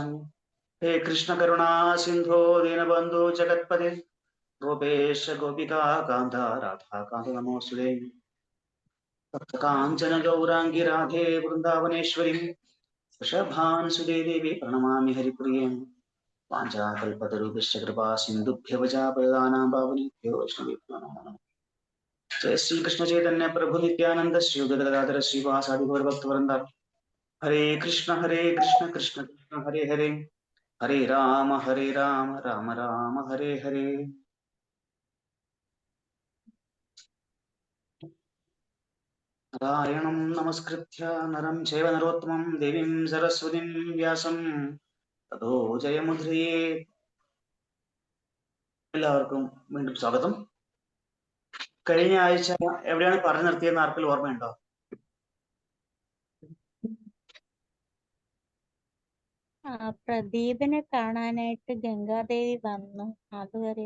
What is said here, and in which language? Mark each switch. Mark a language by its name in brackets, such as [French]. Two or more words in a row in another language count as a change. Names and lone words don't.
[Sanskrit] ഹേ കൃഷ്ണ കരുണാ സിന്ധോ ദീനബന്ധു ജഗത്പദേ ഗോപേശ ഗോപികാ കാന്ത രാധാകാന്ത നമോസ്തുതേ. ഭക്തകാഞ്ചന ഗൗരാംഗി രാധേ വൃന്ദാവനേശ്വരി വൃഷഭാനുസുതേ ദേവി പ്രണമാമി ഹരിപ്രിയേ. वाञ्छाकल्पतरुभ्यश्च कृपा सिन्धुभ्यः प्रदानां पावनेभ्यो वैष्णवेभ्यो नमो नमः. जय श्री कृष्ण चैतन्य प्रभु नित्यानंद श्री गदाधर श्रीवासादि गौरभक्तवृंद. हरे कृष्ण कृष्ण कृष्ण हरे हरे, हरे राम राम राम हरे हरे. नारायणं नमस्कृत्य नरं चैव नरोत्तमं देवीं सरस्वतीं व्यासं ततो जयमुद्रये. [Malayalam] എല്ലാവർക്കും വീണ്ടും സ്വാഗതം. കഴിഞ്ഞ ആഴ്ച എവിടെയാണ് പറഞ്ഞു നിർത്തിയെന്ന് ആർക്കെങ്കിലും ഓർമ്മയുണ്ടോ? പ്രദീപിനെ കാണാനായിട്ട് ഗംഗാദേവി വന്നു, അതുവരെ.